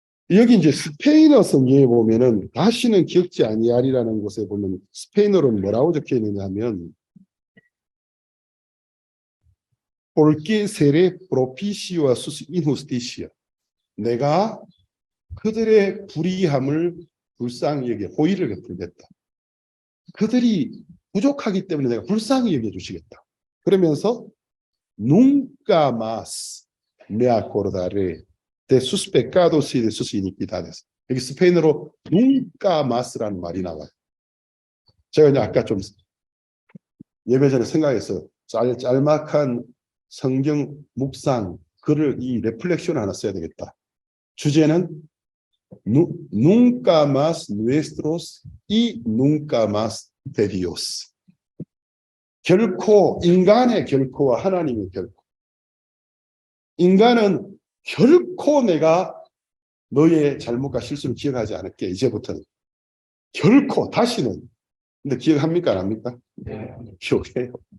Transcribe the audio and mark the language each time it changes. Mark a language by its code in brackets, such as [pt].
[ko] 여기 이제 스페인어 성경에 보면은 다시는 기억지 아니하리라는 곳에 보면 스페인어로는 뭐라고 적혀 있느냐 하면 [es] Porque seré propicio a sus injusticia. [ko] 내가 그들의 불의함을 불쌍히 여겨 호의를 베풀겠다. 그들이 부족하기 때문에 내가 불쌍히 여겨주시겠다. 그러면서 [es] nunca más me acordaré de sus pecados y de sus iniquidades. [ko] 여기 스페인어로 nunca más라는 말이 나와요. 제가 이제 아까 좀 예배 전에 생각해서 짤막한 성경 묵상 글을 이 레플렉션 하나 써야 되겠다. 주제는 [es] nunca más nuestros y nunca más de Dios. [ko] 결코 인간의 결코와 하나님의 결코. 인간은 결코 내가 너의 잘못과 실수를 기억하지 않을게. 이제부터는. 결코 다시는. 근데 기억합니까? 안 합니까? 네. 기억해요.